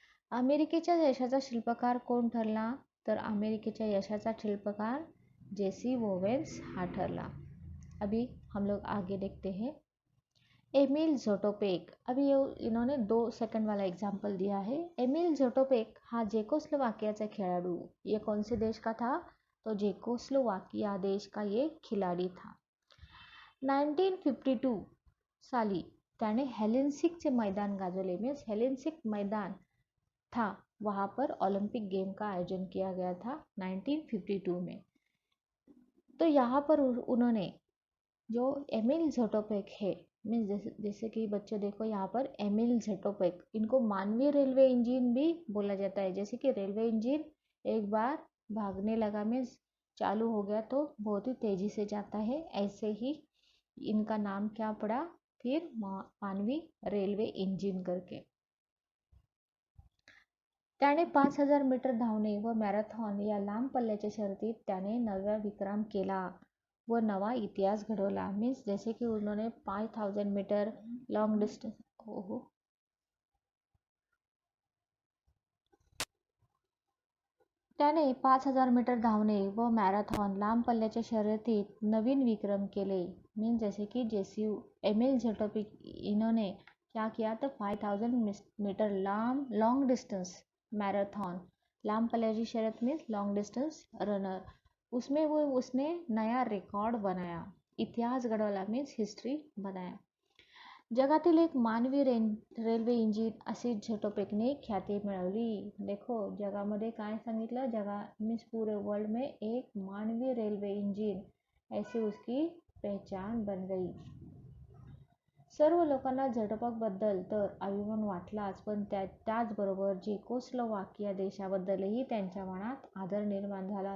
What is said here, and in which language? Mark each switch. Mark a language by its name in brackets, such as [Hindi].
[Marathi] अमेरिकेच्या यशाचा शिल्पकार कोण ठरला? तर अमेरिकेच्या यशाचा शिल्पकार जेसी ओवेन्स हा ठरला. [Hindi] अभी हम लोग आगे देखते हैं. एमिल झोटोपेक. अभी इन्होंने 2 सेकंड वाला एग्जाम्पल दिया है. [Marathi] एमिल झोटोपेक हा चेकोस्लोवाकियाचा खेळाडू. [Hindi] ये कौन से देश का था? तो चेकोस्लोवाकिया देश का ये खिलाड़ी था. [Marathi] 1952 साली त्याने हेलेंसिकचे मैदान गाजवले. [Hindi] मीन्स हेलेंसिक मैदान था, वहाँ पर ओलंपिक गेम का आयोजन किया गया था 1952 में. तो यहाँ पर उन्होंने जो एमिल झोटोपेक है मीन्स जैसे कि बच्चों देखो यहाँ पर एमिल झटोपेक, इनको मानवीय रेलवे इंजन भी बोला जाता है। जैसे कि रेलवे इंजन एक बार भागने लगा, मीन्स चालू हो गया तो बहुत ही तेजी से जाता है, ऐसे ही इनका नाम क्या पड़ा फिर मानवी रेल्वे इंजिन करके। [Marathi] त्याने 5000 मीटर धावणे व मॅरेथॉन या लांब पल्ल्याच्या शर्यतीत त्याने नवा विक्रम केला व नवा इतिहास घडवला। [Hindi] मीन्स जैसे कि उन्होंने 5000 मीटर लॉन्ग डिस्टेंस, [Marathi] त्याने 5000 मीटर धावणे व मॅरेथॉन लांब पल्ल्याच्या शर्यतीत नवीन विक्रम केले। [Hindi] मीन्स जैसे कि एमिल झटोपिक इन्होंने क्या किया, तो 5000 मीटर लॉन्ग डिस्टेंस मैराथन, [Marathi] लांब पल्ल्याची शर्यत [Hindi] मीन्स लॉन्ग डिस्टेंस रनर, उसमें उसने नया रिकॉर्ड बनाया, इतिहास घडवला मीन्स हिस्ट्री बनाया। [Marathi] जगातील एक मानवी रेल्वे इंजिन अशी झटोपेकने ख्याती मिळवली। देखो जगामध्ये काय सांगितलं, जगा [Hindi] मीन्स पूरे वर्ल्ड में एक मानवी रेल्वे इंजिन, ऐसी उसकी पहचान बन गई। [Marathi] सर्व लोकांना झटोपेकबद्दल तर अभिमान वाटलाच, पण त्याचबरोबर चेकोस्लोवाकिया देशाबद्दलही त्यांच्या मनात आदर निर्माण झाला।